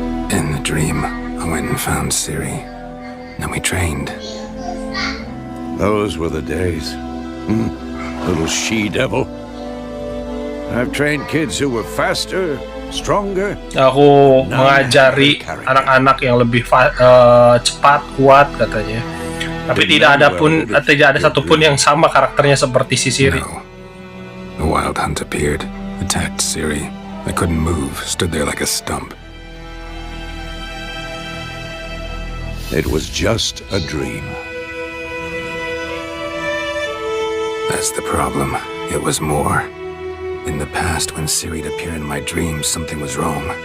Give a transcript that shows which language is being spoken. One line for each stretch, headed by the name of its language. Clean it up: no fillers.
English: In the dream, I went and found Ciri. Then we trained. Those were the days. Little she-devil. I've trained kids who were faster, stronger.
Indonesian: Aku mengajari anak-anak yang lebih cepat, kuat katanya. Tapi tidak ada satupun yang sama karakternya seperti si Siri.
English: No. The wild hunt appeared, attacked Ciri. I couldn't move, stood there like a stump. It was just a dream. That's the problem. It was more. In the past, when Ciri'd appear in my dreams, something was wrong.